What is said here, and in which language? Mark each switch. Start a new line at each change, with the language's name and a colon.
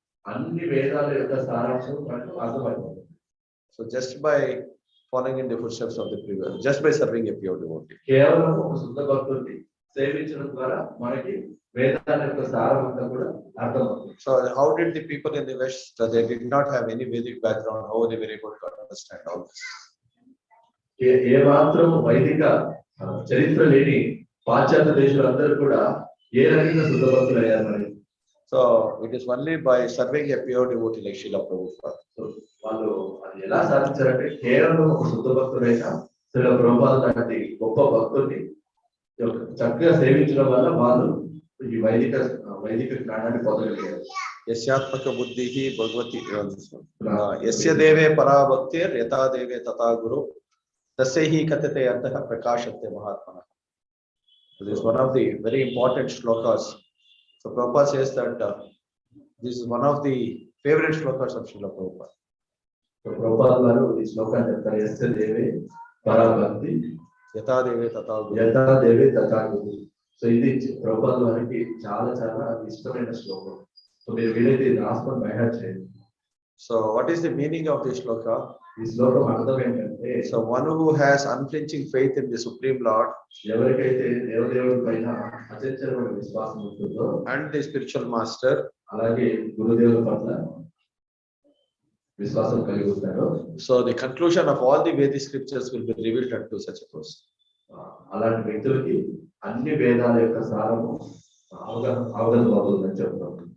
Telugu: అన్ని వేదాల యొక్క సారాంశం మనకు అర్థమైపోతుంది.
English: So just by following in the footsteps of the previous, just by serving a pure devotee.
Telugu: కేవలం ఒక శుద్ధ భక్తుడిని సేవించడం ద్వారా మనకి వేదాల యొక్క సారం అంతా కూడా అర్థమవుతుంది.
English: So how did the people in the West, they did not have any Vedic background, how they were able to understand all this?
Telugu: ఏ మాత్రం వైదిక చరిత్ర లేని పాశ్చాత్య దేశాలందరూ కూడా ఏ రకంగా శుద్ధ భక్తులు అయ్యారు మరి?
English: So it is only by serving a pure devotee like Srila Prabhupada.
Telugu: వాళ్ళు అది ఎలా సాధించారంటే కేవలం ఒక శుద్ధ భక్తుడైన శ్రీల ప్రభుపాద లాంటి గొప్ప భక్తుల్ని చక్కగా సేవించడం వల్ల వాళ్ళు ఈ వైదిక జ్ఞానాన్ని పొందగలిగారు.
Sanskrit: యస్యాత్మక బుద్ధిః భగవతి యస్య దేవే పరాభక్తిర్ యథా దేవే తథా గురు తస్యైః కథతే అంతః ప్రకాశతే మహాత్మనః.
English: This is one of the very important shlokas. So Prabhupada says that this is one of the favorite shlokas of Srila Prabhupada.
Telugu: So Prabhupada గారు ఈ శ్లోకాన్ని చెప్తారు,
Sanskrit: యస్య దేవే పరాభక్తి యథా దేవే తథా గురు. యథా దేవే తథా గురు.
Telugu: సో ఇది ప్రభుపాద వారికి చాలా చాలా ఇష్టమైన శ్లోకం. సో మీరు వీలైతే ఇది రాసుకొని బయట చేయండి.
English: So what is the meaning of this shloka?
Telugu: ఈ శ్లోకం అర్థం ఏంటంటే,
English: So one who has unflinching faith in the Supreme Lord
Telugu: ఎవరికైతే దేవదేవుడి పైన అచంచలమైన విశ్వాసం ఉంటుందో
English: and the spiritual master,
Telugu: అలాగే గురుదేవుల పట్ల విశ్వాసం కలిగి ఉంటారో,
English: so the conclusion of all the Vedic scriptures will be revealed unto such a person.
Telugu: అలాంటి వ్యక్తులకి అన్ని వేదాల యొక్క సారము అవగతం అవుతుందని చెప్తాం.